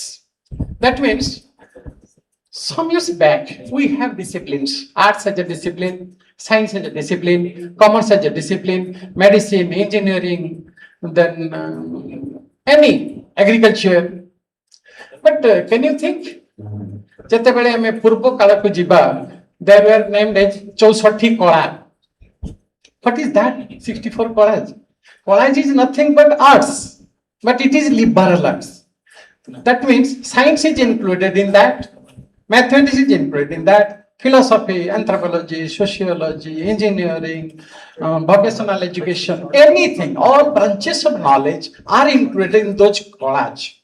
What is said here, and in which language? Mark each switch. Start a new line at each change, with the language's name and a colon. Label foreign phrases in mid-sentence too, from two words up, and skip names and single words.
English: That means some years back we have disciplines, arts as a discipline, science as a discipline, commerce as a discipline, medicine, engineering, then any agriculture. But can you think
Odia: ଯେତେବେଳେ ଆମେ ପୂର୍ବ କାଳକୁ ଯିବା
English: there were named as 64 କଳା. What is that? 64 କଳାs. College is nothing but arts, but it is liberal arts. That means science is included in that, mathematics is included in that, philosophy, anthropology, sociology, engineering, vocational education, anything, all branches of knowledge are included in those college.